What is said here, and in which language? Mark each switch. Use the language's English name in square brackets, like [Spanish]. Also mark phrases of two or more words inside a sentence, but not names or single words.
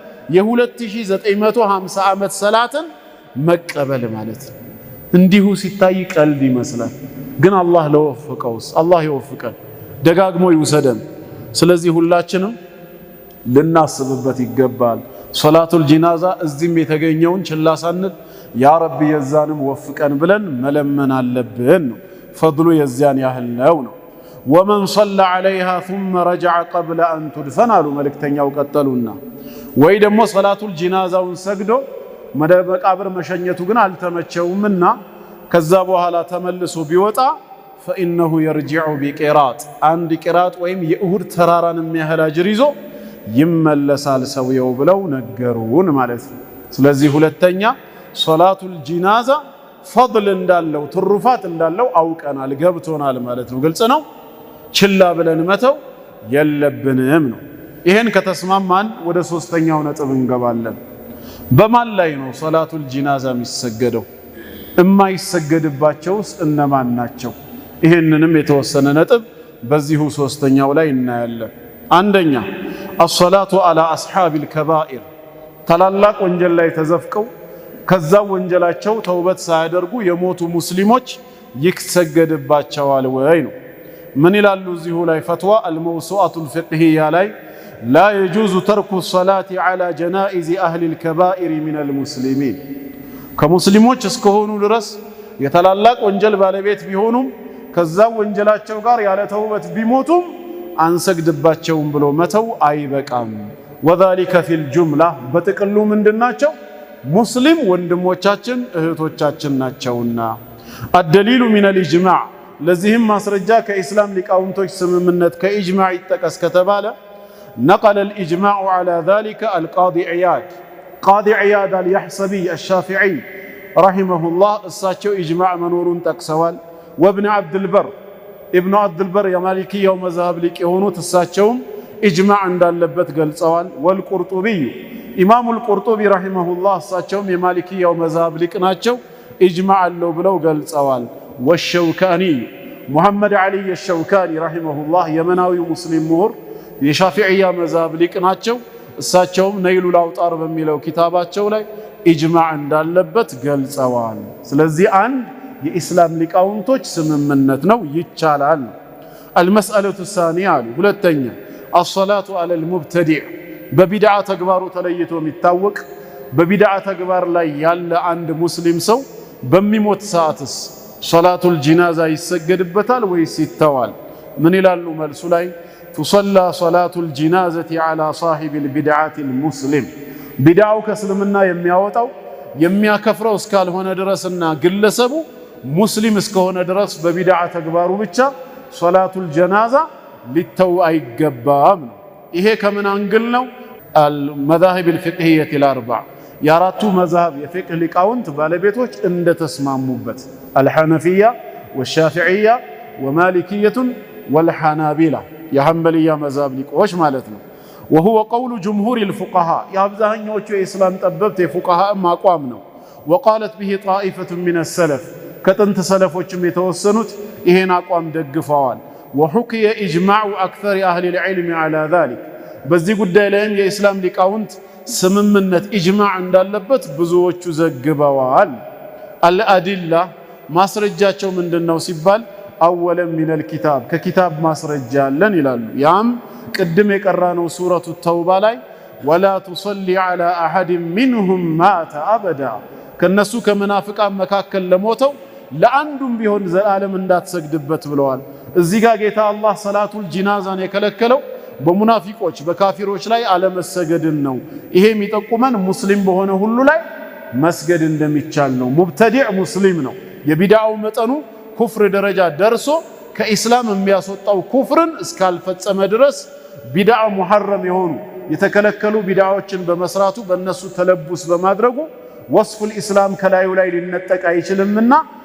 [Amharic] የ2950 አመት ሰላትን መቀበል ማለት እንዲሁ ሲታይ ቀልድ ይመስላል። ግን አላህ ለወፈቀውስ አላህ ይወፍቀን ደጋግሞ ይውሰደን። ስለዚህ ሁላችንም ልናስብበት ይገባል። [Arabic] صلاة الجنازة [Amharic] እዚህም የተገኘውን ችላ ሳንል ያ ረቢ የዛንም ወፍቀን ብለን መለመን አለብን። ፈድሉ የዚያን ያህል ነው። [Arabic] ومن صلى عليها ثم رجع قبل أن تدفن [Amharic] አሉ መልእክተኛው ቀጠሉና፣ ወይ ደግሞ ሶላቱል ጂናዛውን ሰግዶ መቃብር መሸኘቱ ግን አልተመቸውምና ከዛ በኋላ ተመልሶ ቢወጣ فإنه [Arabic] يرجع بقراط [Amharic] አንድ ቂራጥ ወይም የኡሁድ ተራራን የሚያህል አጅር ይዞ ይመለሳል ሰውየው ብለው ነገሩን ማለት ነው። ስለዚህ ሁለተኛ [Arabic] صلاة الجنازة فضل [Amharic] እንዳለው ትሩፋት እንዳለው አውቀናል ገብቶናል ማለት ነው። ግልጽ ነው። ችላ ብለን መተው የለብንም ነው። ይሄን ከተስማማን ወደ ሶስተኛው ነጥብ እንገባለን። በማን ላይ ነው [Arabic] صلاة الجنازة [Amharic] የሚሰገደው? የማይሰገድባቸውስ እነማን ናቸው? ይሄንንም የተወሰነ ነጥብ በዚሁ ሶስተኛው ላይ እናያለን። አንደኛ [Arabic] الصلاة على أصحاب الكبائر [Amharic] ታላላቅ ወንጀል ላይ ተዘፍቀው ከዛ ወንጀላቸው ተውበት ሳያደርጉ የሞቱ ሙስሊሞች ይሰገድባቸዋል ወይ ነው። ምን ይላሉ እዚሁ ላይ ፈትዋ [Arabic] الموسوعة الفقهية [Amharic] ላይ [Arabic] لا يجوز ترك الصلاة على جنائز أهل الكبائر من المسلمين [Amharic] ከሙስሊሞች እስከሆኑ ድረስ የተላላቅ ወንጀል ባለቤት ቢሆኑም ከዛ ወንጀላቸው ጋር ያለ ተውበት ቢሞቱም አንሰግድባቸውም ብሎ መተው አይበቃም። [Arabic] وذلك في الجملة [Amharic] በጥቅሉ ምንድናቸው ሙስሊም ወንድሞቻችን እህቶቻችን ናቸውና [Arabic] الدليل من الإجماع [Amharic] ለዚህም ማስረጃ ከኢስላም ሊቃውንቶች ስምምነት ከኢጅማዕ ይጠቀስ ከተባለ [Arabic] نقل الإجماع على ذلك القاضي عياد قاضي عياد اليحسبي الشافعي رحمه الله [Amharic] እሳቸው ኢጅማዕ መኖሩን ጠቅሰዋል። وابن عبد البر ابن عبد البر የማሊኪያ መዝሀብ ሊቅ የሆኑት እሳቸውም ኢጅማዕ እንዳለበት ገልጸዋል። والقرطبي ኢማሙ القرطبي [Arabic] رحمه الله [Amharic] እሳቸውም የማሊኪያ መዝሀብ ሊቅ ናቸው ኢጅማዕ አለው ብለው ገልጸዋል። والشوكاني محمد علي الشوكاني [Arabic] رحمه الله [Amharic] የመናዊ ሙስሊም ምሁር የሻፊዒያ መዝሀብ ሊቅ ናቸው እሳቸውም ነይሉል አውጣር በሚለው ኪታባቸው ላይ ኢጅማዕ እንዳለበት ገልጸዋል። ስለዚህ አንድ የኢስላም ሊቃውንቶች ስምምነት ነው ይቻላል። [Arabic] المسألة الثانية [Amharic] ሁለተኛ [Arabic] الصلاة على المبتدع [Amharic] በቢድዓ ተግባሩ ተለይቶ የሚታወቅ በቢድዓ ተግባር ላይ ያለ አንድ ሙስሊም ሰው በሚሞት ሰዓትስ ሶላቱል ጂናዛ ይሰገድበታል ወይስ ይተዋል? ምን ይላሉ መልሱ ላይ [Arabic] تصلى صلاة الجنازة على صاحب البدعة المسلم [Amharic] بدعው ከእስልምና የሚያወጣው የሚያከፍረው እስካልሆነ ድረስና ግለሰቡ ሙስሊም እስከሆነ ድረስ በቢድዓ ተግባሩ ብቻ ሶላቱል ጀናዛ ሊተው አይገባም። ይሄ ከምን አንግል ነው? [Arabic] المذاهب الفقهية الأربع [Amharic] የአራቱ መዝሀብ የፍቅህ ሊቃውንት ባለቤቶች እንደተስማሙበት [Arabic] الحنفية والشافعية ومالكية [Amharic] والحنابلة የሐንበልያ መዝሀብ ሊቆች ማለት ነው። [Arabic] وهو قول جمهور الفقهاء [Amharic] የአብዛኛዎቹ የኢስላም ጠበብት የፉቃሃ አቋም ነው። [Arabic] وقالت به طائفة من السلف [Amharic] ከጥንት ሰለፎችም የተወሰኑት ይሄን አቋም ደግፈዋል። [Arabic] وحكي إجماع أكثر أهل العلم على ذلك [Amharic] በዚህ ጉዳይ ላይም የኢስላም ሊቃውንት ስምምነት ኢጅማዕ እንዳለበት ብዙዎቹ ዘግበዋል። አልአዲላ ማስረጃቸው ምንድነው ሲባል [Arabic] أولا من الكتاب ككتاب [Amharic] ማስረጃ አለን ይላሉ። ያም ቅድም የቀራነው ሱረቱ ተውባ ላይ [Arabic] ولا تصلي على أحد منهم مات أبدا [Amharic] ከነሱ ከመናፍቃን መካከል ለሞተው ለአንዱም ቢሆን ዘላለም እንዳትሰግድበት ብለዋል። እዚህ ጋር ጌታ አላህ ሰላቱል ጂናዛን የከለከለው በሙናፊቆች በካፊሮች ላይ አለመሰገድን ነው። ይሄ የሚጠቁመን ሙስሊም በሆነ ሁሉ ላይ መስገድ እንደሚቻል ነው። ሙብተዲዕ ሙስሊም ነው። የቢድዓው መጠኑ ኩፍር ደረጃ ደርሶ ከኢስላም የሚያስወጣው ኩፍርን እስካልፈጸመ ድረስ ቢድዓ ሙሐረም የሆኑ የተከለከሉ ቢድዓዎችን በመስራቱ በእነሱ ተለቡስ በማድረጉ [Arabic] وصف الإسلام [Amharic] ከላዩ ላይ ሊነጠቅ አይችልምና